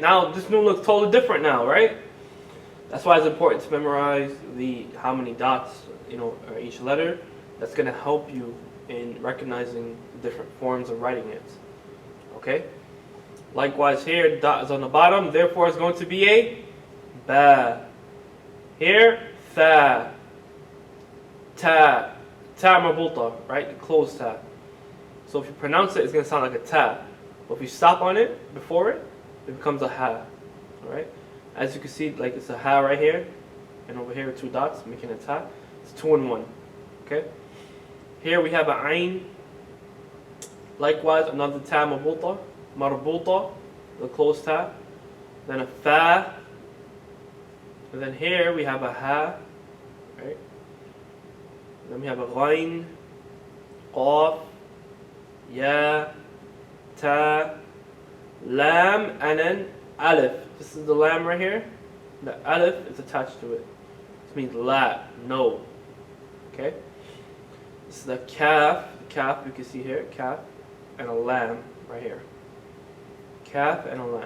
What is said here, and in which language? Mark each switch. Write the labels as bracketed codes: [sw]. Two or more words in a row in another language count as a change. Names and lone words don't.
[en] Now this noon looks totally different now, right? That's why it's important to memorize how many dots, are each letter. That's going to help you in recognizing the different forms of writing it. Okay? Likewise here, dot is on the bottom, therefore it's going to be a ba. Here, tha, ta, ta marbulta, right? The closed ta. So if you pronounce it, it's going to sound like a ta. But if you stop on it, before it, it becomes a ha. Alright? As you can see, like it's a ha right here, and over here 2 dots, making a ta. It's 2 in 1. Okay? Here we have a ayn. Likewise, another ta marbulta, the closed ta. Then a fa. And then here we have a ha. Right? And then we have a ghayn, qaf, ya, ta, lam, and then alif. This is the lam right here. The alif is attached to it. This means la, no. Okay? This is the kaf. The kaf you can see here, kaf, and a lam right here. Kaf and a lam.